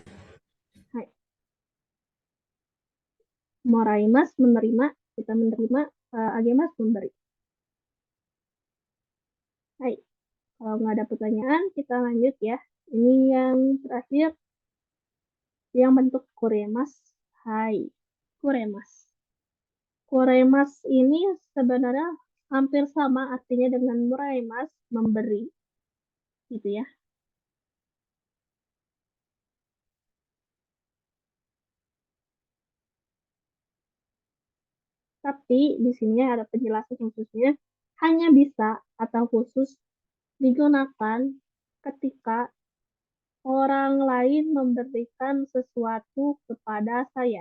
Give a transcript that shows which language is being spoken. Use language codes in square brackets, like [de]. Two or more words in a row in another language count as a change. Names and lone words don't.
[id] Hai. Moraimas menerima, kita menerima, agemas memberi. Hai. Kalau nggak ada pertanyaan, kita lanjut ya. Ini yang terakhir, yang bentuk kuremas. Hai, kuremas. Kuremas ini sebenarnya hampir sama artinya dengan muraimas, memberi. Gitu ya. Tapi di sini ada penjelasan khususnya, hanya bisa atau khusus digunakan ketika orang lain memberikan sesuatu kepada saya.